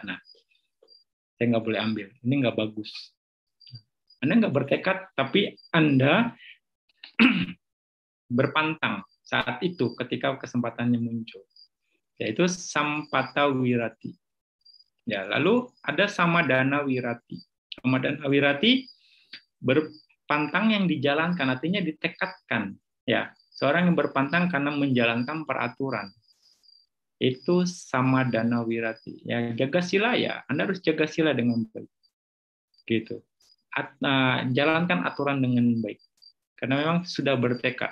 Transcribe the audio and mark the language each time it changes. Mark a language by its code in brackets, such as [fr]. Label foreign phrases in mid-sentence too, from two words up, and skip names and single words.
[id] Nah, saya nggak boleh ambil. Ini nggak bagus. Anda nggak bertekad, tapi Anda berpantang saat itu ketika kesempatannya muncul. Yaitu [pi] sampata wirati. [id] Ya, lalu ada [pi] samadana wirati. Samadana wirati [id] berpantang yang dijalankan, artinya ditekadkan. Ya, seorang yang berpantang karena menjalankan peraturan. Itu [pi] samadana wirati. [id] Ya, jaga sila ya. Anda harus jaga sila dengan baik. Gitu. Jalankan aturan dengan baik. Karena memang sudah bertekad.